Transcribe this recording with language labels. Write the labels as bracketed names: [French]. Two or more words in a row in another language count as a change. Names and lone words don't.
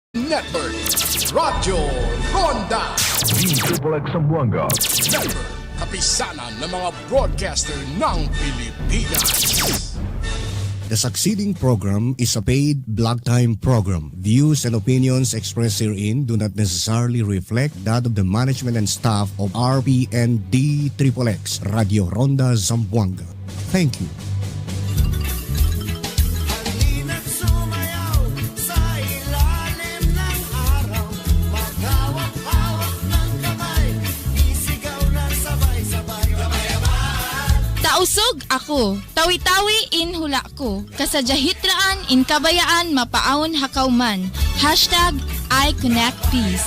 [Filipino] Network, Radyo Ronda Dxxx Zamboanga Network, kapisanan ng mga broadcaster ng Pilipinas. [English] The succeeding program is a paid block time program. Views and opinions expressed herein do not necessarily reflect that of the management and staff of Rpn Dxxx Radio Ronda Zamboanga. Thank you. [Tausug] Tausog ako, tawi-tawi in hula ko, kasadyahitraan in kabayaan mapaawon hakauman, # [English] I connect peace.